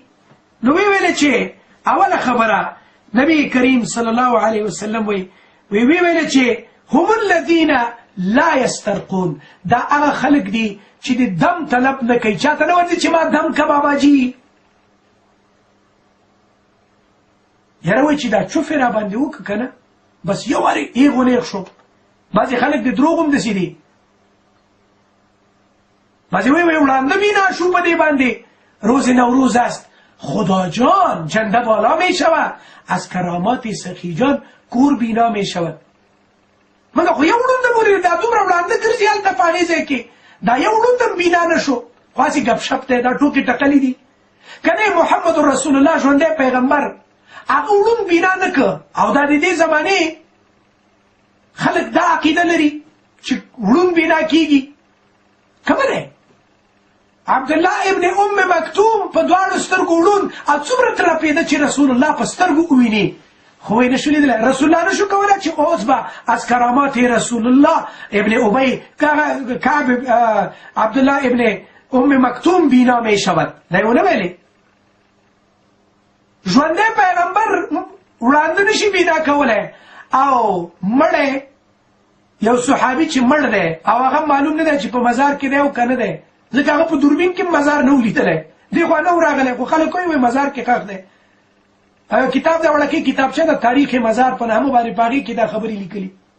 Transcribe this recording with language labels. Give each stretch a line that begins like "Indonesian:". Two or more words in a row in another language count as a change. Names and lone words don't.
Pashto: نو ویې ویلې چې اوله خبره نبی کریم
Arabic: صلی الله علیه وسلم
Pashto: وایي ویلې چې
Arabic: هم الذین لا یسترقون،
Pashto: دا هغه خلک دي چې د دم طلب نه کوي، چاته نه ورځي چې ما دم که باباجي. یاره وایي چې دا چوف یې را باندې وکړه که نه، بس یو وارې ایغ و نیغ شو. بعضې خلک د دروغ هم داسې دي، بعضې وایي وړانده بینا شو په دې باندې،
Persian: روز نوروز است، خدا جان جنده بالا می شود، از کرامات سخی جان کور بینا می شود.
Pashto: مګر خو یو ړونده بولې دا دومره وړانده ګرځي هلته په هغې ځای کې، دا یو ړوند هم بینا نه شو، خو هسې ګپ شپ دی، دا ټوکې ټکلې دي که نه. محمد رسول الله ژوندی پیغمبر هغه ړوند بینا نه که، او دا د دې زمانې خلک دا عقیده لري چې ړوند بینا کېږي. کمه دی عبدالله ابن ام مکتوم په 2 سترګو ړوند، او څومره ترپېده چې رسول الله په سترګو وویني. خو یې نشو لیدلی رسول الله نشو کولی چې اوس به
Persian: از کرامات رسول الله ابن ابی کعب عبدالله ابن ام مکتوم بینا می شود
Pashto: دا یې ونه ویلې ژوندی پیغمبر وړاندې نشي بینا کولی او مړی یو صحابي چې مړ دی او هغه معلوم نه دی چې په مزار کې دی او که نه دی ځکه هغه په دوربین کې مزار نه و لیدلی دی خوا نه و راغلی خو خلک وایي مزار کې ښخ دی او کتاب دا وړکې کتابچه د تاریخ مزار په نامه باندې په هغې کې دا خبرې لیکلي